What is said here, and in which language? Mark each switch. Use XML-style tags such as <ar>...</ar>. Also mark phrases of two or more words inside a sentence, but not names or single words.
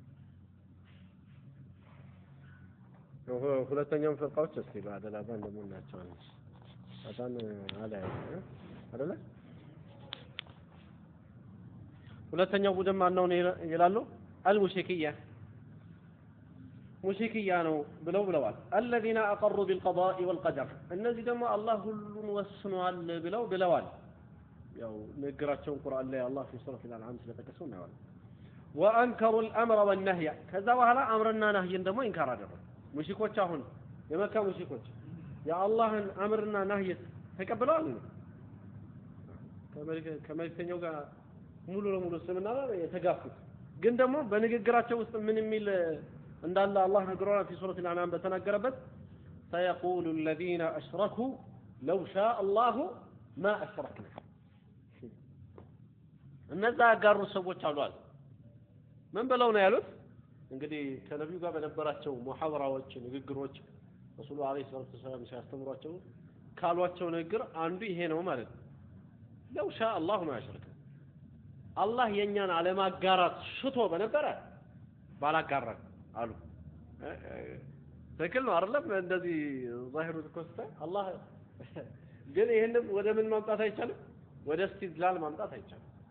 <am>ሁለተኛው ፍርቃዎች እስቲ ባደላባን ደግሞ እናያቸዋለን አጣን አለ አይደል ሁለተኛው ቡድን ማን ነው ይላሉ አልሙሽሪኪያ ሙሽሪኪያ ነው ብለዋል</am> <ar>الذين اقروا بالقضاء والقدر</ar> <am>እነዚህ ደግሞ አላህ ሁሉን ወስኗል ብለዋል ያው ንግራቸው ቁርአን ላይ አላህ</am> <ar>في سورة الانعام</ar> <am>ስለተከሰው ነው</am> <ar>وانكروا الامر والنهي</ar> <am>ከዛ በኋላ አምርና ነህይን ደግሞ ኢንካር አደረጉ ሙሽሪኮች አሁን የመካ ሙሽሪኮች የአላህን አምርና ነህይ ተቀበለዋል ከመልእክተኛው ጋር ሙሉ ለሙሉ ስምና የተጋፉት ግን ደግሞ በንግግራቸው ውስጥ ምን የሚል እንዳለ አላህ ነግሮናል</am> <ar>في سورة الانعام</ar> <am>በተናገረበት</am> <ar>سيقول الذين اشركوا لو شاء الله ما اشركنا</ar> <am>እነዛ ያጋሩ ሰዎች አሏል ምን ብለው ነው ያሉት እንግዲህ ከነብዩ ጋር በነበራቸው ሙሐወራዎች ንግግሮች</am> <ar>الرسول عليه السلام</ar> <am>ሲያስተምሯቸው ካሏቸው ንግግር አንዱ ይሄ ነው ማለት ነው</am> <ar>لو شاء الله ما اشركنا</ar> <am>አላህ የኛን አለማጋራት ሽቶ በነበረ ባላጋራ አሉ ትክክል ነው አይደለም እንደዚህ ዛሂሩ ተኮስተ አላህ ግን ይሄንን ወደ ምን ማምጣት አይቻልም ወደ እስቲድላል ማምጣት አይቻልም</am>